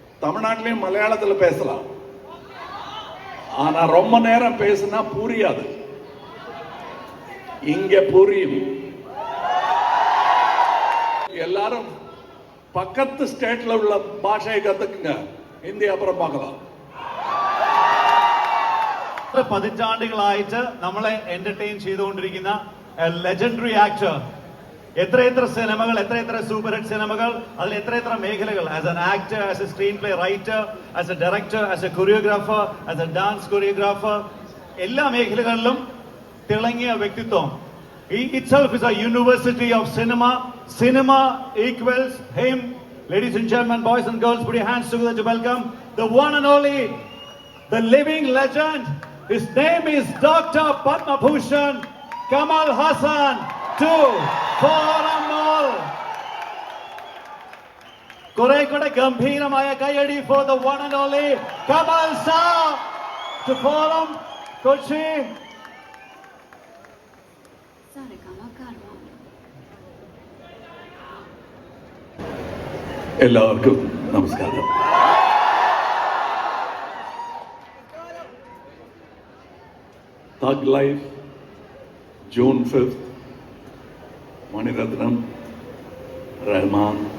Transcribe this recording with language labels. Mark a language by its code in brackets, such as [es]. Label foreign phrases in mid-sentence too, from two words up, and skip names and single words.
[ta] தமிழ்நாட்டிலையும் மலையாளத்தில் பேசலாம். ஆனா ரொம்ப நேரம் பேசினா புரியாது. இங்க புரியும். எல்லாரும் பக்கத்து ஸ்டேட்ல உள்ள பாஷையை கத்துக்குங்க. ஹிந்தி அப்புறம் பார்க்கலாம். [ml] പതിറ്റാണ്ടുകളായിട്ട് നമ്മളെ എന്റർടൈൻ ചെയ്തുകൊണ്ടിരിക്കുന്ന [en] legendary actor. [ml] എത്ര സിനിമകൾ, എത്ര [en] super hit [ml] സിനിമകൾ, അതിൽ എത്ര മേഖലകൾ. [en] as an actor, as a screenplay writer, as a director, as a choreographer, as a dance choreographer, [ml] എല്ലാ മേഖലകളിലും തിളങ്ങിയ വ്യക്തിത്വം. [en] He itself is a university of cinema. Cinema equals him. Ladies and gentlemen, boys and girls, put your hands together to welcome the one and only, the living legend. His name is Dr. Padma Bhushan Kamal Haasan to Forum. [ml] ഒരു ഗംഭീരമായ കയ്യടി [en] for the one and only Kamal Sir to Forum Kochi. [ml] എല്ലാവർക്കും നമസ്കാരം. തഗ് ലൈഫ് ജൂൺ 5th, മണിരത്നം, റഹ്മാൻ,